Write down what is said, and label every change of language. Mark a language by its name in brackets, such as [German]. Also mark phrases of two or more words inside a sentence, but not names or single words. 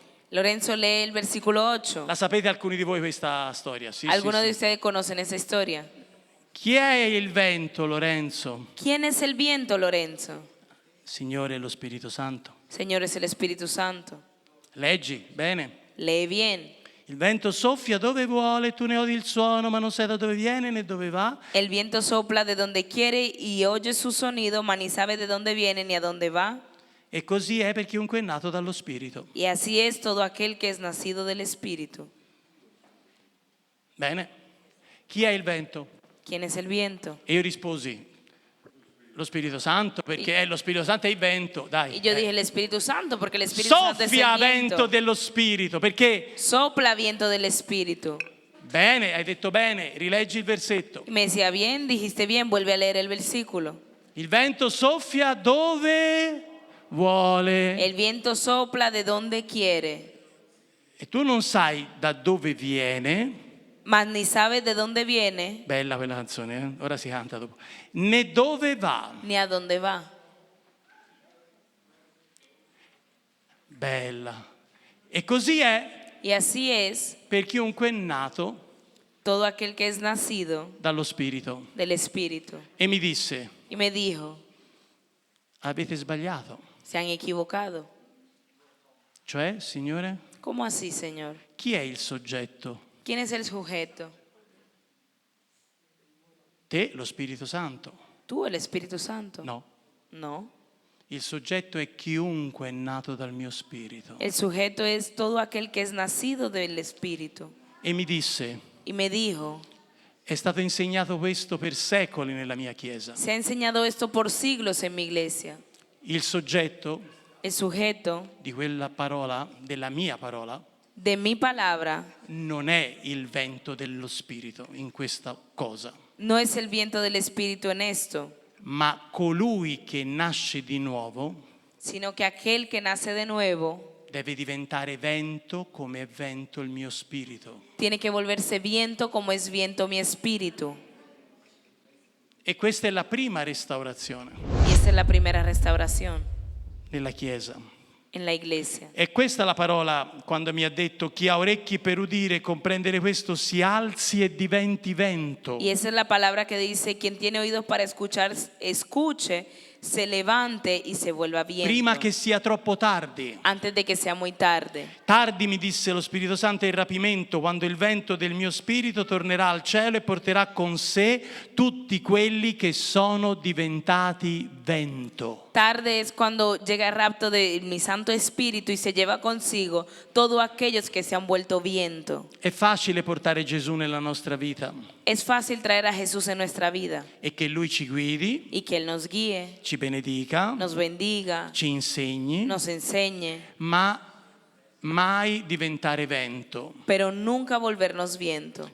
[Spanish] Lorenzo, lee el versículo 8. [Italian] La sapete alcuni di voi questa storia? Sì, [Spanish] Algunos [Italian] sì, [Spanish] de [Italian] sì. [Spanish] ustedes conocen esa historia. [Italian] Chi è il vento, Lorenzo? [Spanish] ¿Quién es el viento, Lorenzo? [Italian] Signore è lo Spirito Santo. [Spanish] Señor, es el Espíritu Santo. [Italian] Leggi, bene. [Spanish] Lee bien. [Italian] Il vento soffia dove vuole, tu ne odi il suono, ma non sai da dove viene né dove va. [Spanish] El viento sopla de donde quiere y oye su sonido, mas ni sabe de dónde viene ni a dónde va. [Italian] E così è per chiunque è nato dallo Spirito. [Spanish] Y así es todo aquel que es nacido del Espíritu. [Italian] Bene. Chi è il vento? [Spanish] ¿Quién es el viento? [Italian] E io risposi, Lo Spirito Santo, perché lo Spirito Santo è il vento, [Spanish] Y [Italian] dai. [Spanish] yo dije el Espíritu Santo, porque el Espíritu Santo es [Italian] Soffia [Spanish] el [Italian] vento [Spanish] viento. [Italian] dello Spirito, perché? [Spanish] Sopla viento del Espíritu. [Italian] Bene, hai detto bene, rileggi il versetto. [Spanish] Y me decía, bien, dijiste bien, vuelve a leer el versículo. [Italian] Il vento soffia dove vuole. [Spanish] El viento sopla de donde quiere, [Italian] E tu non sai da dove viene. [Spanish] mas ni sabes de dónde viene [Italian] Bella quella canzone, ora si canta dopo. Né dove va. [Spanish] ni a dónde va. [Italian] Bella. E così è [Spanish] Y así es [Italian] per chiunque è nato [Spanish] todo aquel que es nacido [Italian] dallo Spirito. [Spanish] del Espíritu. [Italian] E mi disse, [Spanish] Y me dijo, [Italian] avete sbagliato. [Spanish] se han equivocado. [Italian] Cioè, Signore, [Spanish] ¿Cómo así, Señor? [Italian] chi è il soggetto? [Spanish] ¿Quién es el sujeto? [Italian] Te, lo Spirito Santo. [Spanish] ¿Tú, el Espíritu Santo? [Italian] No, [Spanish] No. [Italian] il soggetto è chiunque è nato dal mio Spirito. [Spanish] El sujeto es todo aquel que es nacido del Espíritu. [Italian] E mi disse, [Spanish] Y me dijo, [Italian] è stato insegnato questo per secoli nella mia Chiesa. [Spanish] se ha enseñado esto por siglos en mi iglesia. [Italian] Il soggetto [Spanish] El sujeto [Italian] di quella parola, della mia parola, [Spanish] de mi palabra [Italian] non è il vento dello Spirito in questa cosa, [Spanish] no es el viento del Espíritu en esto, [Italian] ma colui che nasce di nuovo [Spanish] sino que aquel que nace de nuevo [Italian] deve diventare vento come è vento il mio Spirito. [Spanish] tiene que volverse viento como es viento mi espíritu. [Italian] E questa è la prima restaurazione [Spanish] Y esta es la primera restauración [Italian] nella Chiesa. [Spanish] en la iglesia. [Italian] E questa è la parola quando mi ha detto chi ha orecchi per udire e comprendere questo si alzi e diventi vento. [Spanish] Y esa es la palabra que dice, quien tiene oídos para escuchar, escuche, se levante y se vuelva viento. [Italian] Prima che sia troppo tardi. [Spanish] Antes de que sea muy tarde. [Italian] Tardi, mi disse lo Spirito Santo, è il rapimento, quando il vento del mio spirito tornerà al cielo e porterà con sé tutti quelli che sono diventati vento. [Spanish] Tarde es cuando llega el rapto de mi Santo Espíritu y se lleva consigo todos aquellos que se han vuelto viento. [Italian] È facile portare Gesù nella nostra vita [Spanish] Es fácil traer a Jesús en nuestra vida [Italian] e che Lui ci guidi, [Spanish] y que Él nos guíe, [Italian] ci benedica, [Spanish] nos bendiga, [Italian] ci insegni, [Spanish] nos enseñe, [Italian] ma mai diventare vento. [Spanish] pero nunca volvernos viento.